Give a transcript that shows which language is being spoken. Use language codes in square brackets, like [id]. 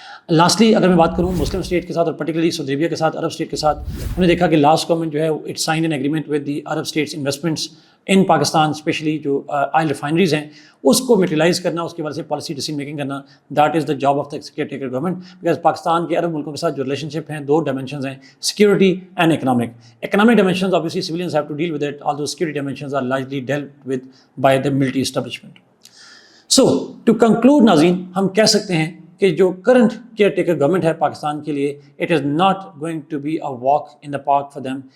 [ur] Lastly اگر میں بات کروں مسلم اسٹیٹ کے ساتھ اور پرٹیکولرلی سعودی عربیہ کے ساتھ, عرب اسٹیٹ کے ساتھ, ہم نے دیکھا کہ لاسٹ گورنمنٹ جو ہے [en] it signed an agreement with the Arab states investments in Pakistan, [ur] especially جو آئل ریفائنریز ہیں اس کو میٹیلائز کرنا, اس کے بعد سے پالیسی ڈیسیژن میکنگ کرنا, [en] That is the job of the caretaker government. [ur] Because Pakistan کے عرب ملکوں کے ساتھ جو ریلیشن شپ ہیں 2 ڈائمینشنز ہیں, security and economic. [en] Economic dimensions obviously civilians have to deal with it, although security dimensions are largely dealt with by the military establishment. So to conclude [ur] ناظرین, ہم کہہ سکتے ہیں کہ جو کرنٹ کیئر ٹیکر گورنمنٹ ہے پاکستان کے لیے, [en] It is not going to be a walk in the park for them.